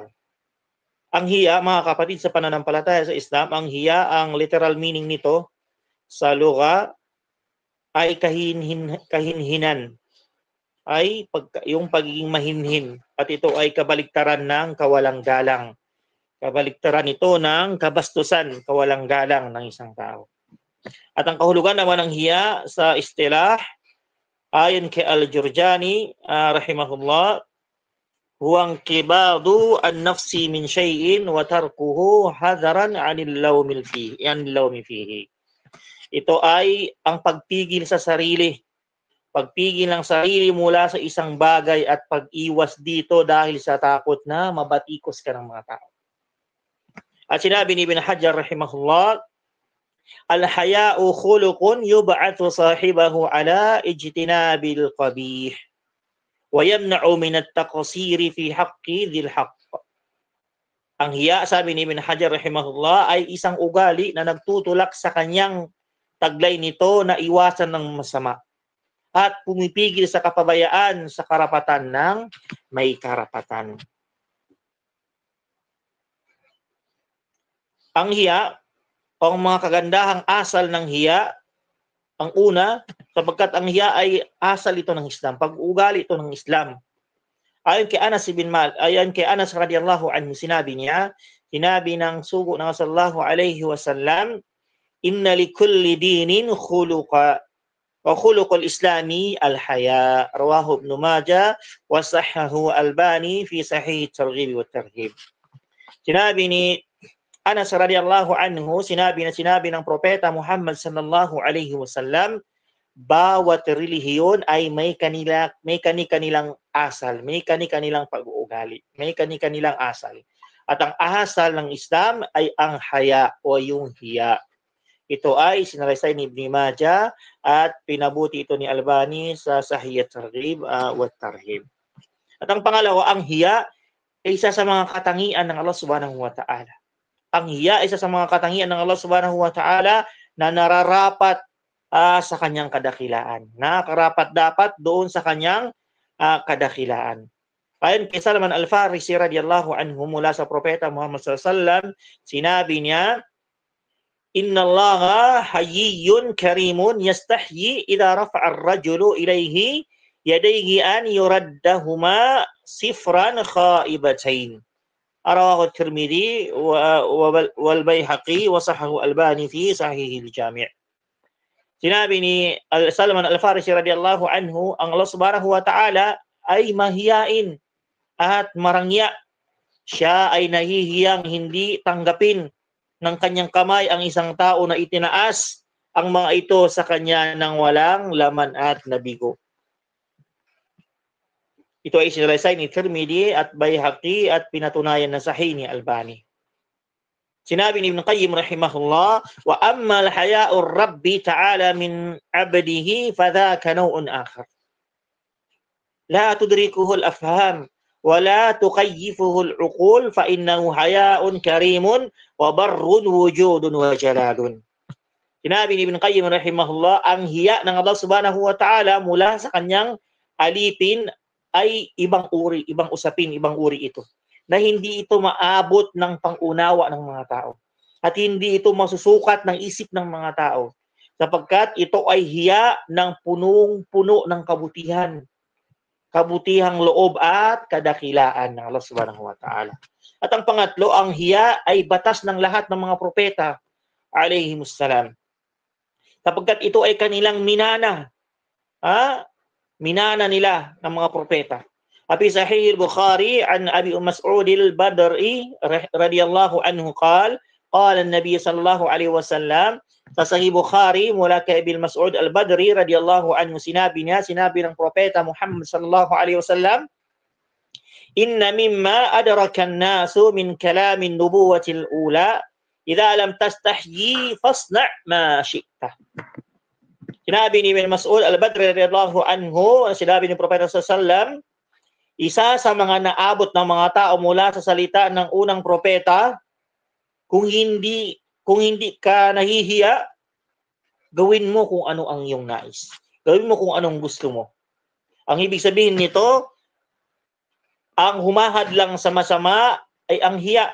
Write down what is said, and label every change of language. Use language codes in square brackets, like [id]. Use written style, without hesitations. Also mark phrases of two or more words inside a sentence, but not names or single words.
[tl] Ang hiya, mga kapatid sa pananampalataya sa Islam, ang hiya, ang [en] literal meaning [tl] nito sa lugha ay kahinhinan, ay yung pagiging mahinhin, at ito ay kabaliktaran ng kawalang galang. Kabaliktaran ito ng kabastusan, kawalang galang ng isang tao. At ang kahulugan naman ng hiya sa istilah, ayon kay [ar] Al-Jurjani rahimahullah, هو انقباض النفس من شيء وتركه حذرا عن اللوم فيه. [tl] Ito ay ang pagpigil sa sarili. Pagpigil ng sarili mula sa isang bagay at pag-iwas dito dahil sa takot na mabatikos ka ng mga tao. At sinabi ni [ar] Ibn Hajar rahimahullah, الحياء خلق يبعث صاحبه على اجتناب القبيح ويمنع من التقصير في حق ذي الحق. [tl] Ang hiya, sabi ni Ibn Hajar rahimahullah, ay isang ugali na nagtutulak sa kanyang taglay nito na iwasan ng masama at pumipigil sa kapabayaan sa karapatan ng may karapatan. Ang hiya, o ang mga kagandahang asal ng hiya, ang una, sapagkat ang hiya ay asal ito ng Islam, pag-ugali ito ng Islam. Ayon kay Anas [ar] رضي الله عنه, [tl] sinabi ng sugo ng [ar] صلى الله عليه وسلم إن لكل دين خلقا وخلق الإسلام الحياء رواه ابن ماجه وصححه الباني في صحيح الترغيب والترهيب. [tl] Sinabi ni Anas [ar] رضي الله عنه, [tl] sinabi ng propeta Muhammad [ar] صلى الله عليه وسلم, [tl] bawat relihiyon ay may kani-kanilang asal, may kani-kanilang pag-uugali, may kani-kanilang asal. At ang asal ng Islam ay ang haya o yung hiya. Ito ay sinalaysay ni Ibn Majah at pinabuti ito ni Albani sa Sahih at-Targhib wa Tarhib. At ang pangalawa, ang hiya ay isa sa mga katangian ng Allah [ar] سبحانه وتعالى. [tl] Ang hiya ay isa sa mga katangian ng Allah [ar] سبحانه وتعالى [tl] na nararapat sa kanyang kadakilaan. Nakarapat dapat doon sa kanyang kadakilaan. Ayon kay Salman Al-Farisi [ar] رضي الله عنه [tl] mula sa propeta Muhammad [ar] صلى الله عليه وسلم, [tl] sinabi niya, [ar] إن الله حيي كريم يستحيي إذا رفع الرجل إليه يديه أن يردهما صفرا خائبتين. رواه الترمذي والبيهقي وصححه الألباني في صحيح الجامع'. [tl] Sinabi ni Salman Al-Farisi [ar] رضي الله عنه, [tl] ang Allah [ar] سبحانه وتعالى [tl] ay mahiyain at marangya. Siya ay nahihiyang hindi tanggapin ng kanyang kamay ang isang tao na itinaas ang mga ito sa kanya ng walang laman at nabigo. Ito ay sinalaysay ni Tirmidhi at Baihaqi at pinatunayan na sahih ni Albani. Sinabi ni [ar] Ibn Qayyim rahimahullah, وأما حياء الرب تعالى من عبده فذاك نوع آخر. لا تدركه الأفهام ولا تكيفه العقول فإنه حياء كرم وبر وجود وجلال. [tl] Sinabi ni Ibn Qayyim rahimahullah, ang hiya ng Allah [ar] سبحانه وتعالى [tl] mula sa kanyang alipin ay ibang uri, ibang usapin, ibang uri ito, na hindi ito maabot ng pangunawa ng mga tao at hindi ito masusukat ng isip ng mga tao sapagkat ito ay hiya ng punong-puno ng kabutihang loob at kadakilaan ng Allah [ar] سبحانه وتعالى. [tl] At ang pangatlo, ang hiya ay batas ng lahat ng mga propeta [ar] عليهم السلام [tl] sapagkat ito ay kanilang minana nila ng mga propeta. [ar] في صحيح البخاري عن أبي مسعود البدري رضي الله عنه قال النبي صلى الله عليه وسلم, [tl] sa Sahih Bukhari mula kay [ar] Abi Mas'ud al-Badri رضي الله عنه, [tl] sinabi ng propeta [ar] Muhammad صلى الله عليه وسلم إن مما أدرك الناس من كلام النبوة الأولى إذا لم تستحي فاصنع ما شئت. [tl] Sinabi ni Ibn Mas'ud al-Badri [ar] رضي الله عنه, [tl] sinabi ni propeta [ar] صلى الله عليه وسلم, [tl] isa sa mga naabot ng mga tao mula sa salita ng unang propeta, kung hindi ka nahihiya, gawin mo kung ano ang iyong nais. Gawin mo kung anong gusto mo. Ang ibig sabihin nito, ang humahadlang sa masama ay ang hiya.